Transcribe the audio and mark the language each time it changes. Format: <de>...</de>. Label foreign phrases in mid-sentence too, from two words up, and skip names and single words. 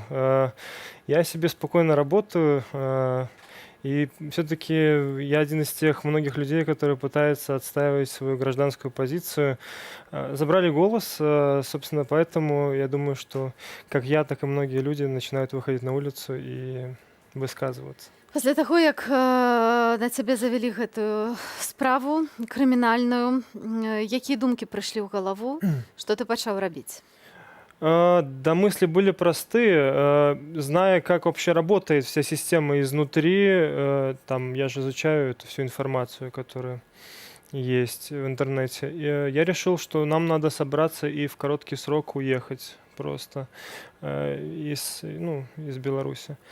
<ru>Я себе спокойно работаю. И все-таки я один из тех многих людей, которые пытаются отстаивать свою гражданскую позицию. Забрали голос, собственно, поэтому я думаю, что как я, так и многие люди начинают выходить на улицу и высказываться.</ru> <be>Пасля таго, як на цябе завялі гэтую справу крымінальную, якія думкі прыйшлі ў галаву, што ты пачаў рабіць?</be> <ru>Да, мысли были простые. Зная, как вообще работает вся система изнутри, там я же изучаю эту всю информацию, которая есть в интернете. Я решил, что нам надо собраться и в короткий срок уехать просто из Беларуси.</ru>